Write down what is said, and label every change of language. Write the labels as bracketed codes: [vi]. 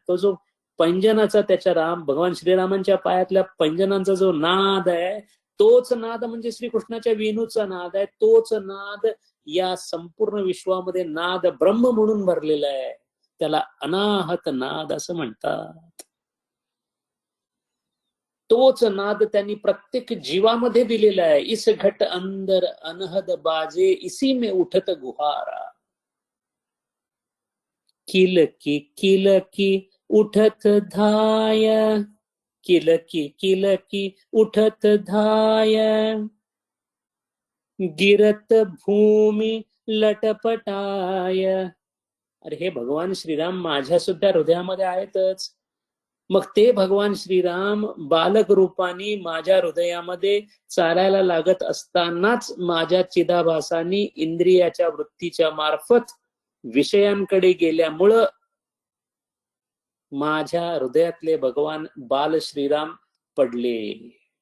[mr] तो जो पैंजनाचा, त्याच्या भगवान श्रीरामांच्या पायातल्या पैंजनांचा जो नाद आहे, तोच नाद म्हणजे श्रीकृष्णाच्या वेणूचा नाद आहे. तोच नाद या संपूर्ण विश्वामध्ये नाद ब्रह्म म्हणून भरलेला आहे. त्याला अनाहत नाद असं म्हणतात. तोच नाद त्यांनी प्रत्येक जीवामध्ये दिलेला आहे. [hi] इस घट अंदर अनहद बाजे, इसी में उठत गुहारा. किलकी उठत धाय, किलकी उठत धाय, गिरत भूमि लटपटाय. [mr] अरे, हे भगवान श्रीराम माझ्या सुद्धा हृदयामध्ये आहेतच. मग ते भगवान श्रीराम बालक रूपाने माझ्या हृदयामध्ये चालायला लागत असतानाच माझ्या चिदाभासानी इंद्रियाच्या वृत्तीच्या मार्फत विषयांकडे गेल्यामुळं माझ्या हृदयातले भगवान बाल श्रीराम पडले.